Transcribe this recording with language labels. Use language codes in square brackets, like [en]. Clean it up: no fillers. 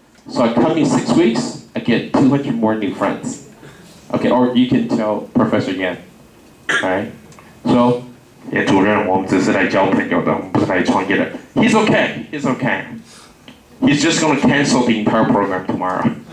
[en] So I come in 6 weeks, I get 200 more new friends. Okay, or you can tell Professor Yan. Alright? [zh] So, 主任，我们只是来交朋友的，我们不是来创业的。 [en] He's okay. He's okay. He's just going to cancel the entire program tomorrow.